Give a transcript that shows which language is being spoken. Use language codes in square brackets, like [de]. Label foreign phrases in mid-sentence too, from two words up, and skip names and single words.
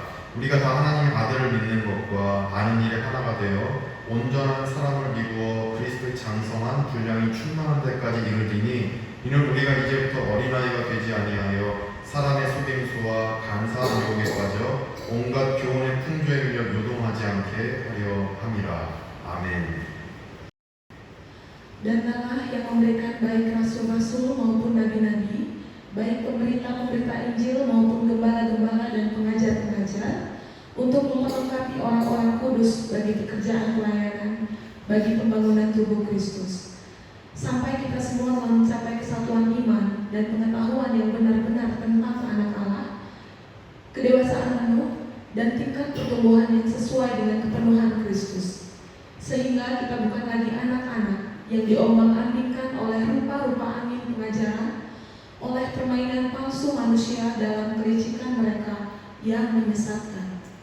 [ko] 우리가 다 하나님의 아들을 믿는 것과 아는 일에 하나가 되어 온전한 사람을 이루어 그리스도의 장성한 분량이 충만한 데까지 이르리니 이는 우리가 이제부터 어린아이가 되지 아니하여 사람의 속임수와 간사한 유혹에 빠져 온갖 교훈의 풍조에 밀려 요동하지 않게 하려 함이라. 아멘. [id] Dan Allah yang memberikan baik rasul-rasul maupun nabi-nabi, baik pemberita-pemberita Injil maupun gembala-gembala dan pengajar-pengajar, untuk memperlengkapi orang-orang kudus bagi pekerjaan pelayanan, bagi pembangunan tubuh Kristus, sampai kita semua telah mencapai kesatuan iman dan pengetahuan yang benar-benar tentang anak Allah, kedewasaan penuh dan tingkat pertumbuhan yang sesuai dengan kepenuhan Kristus, sehingga kita bukan lagi anak-anak yang diombang-ambingkan oleh rupa-rupa angin pengajaran, oleh permainan palsu manusia dalam kelicikan mereka yang menyesatkan.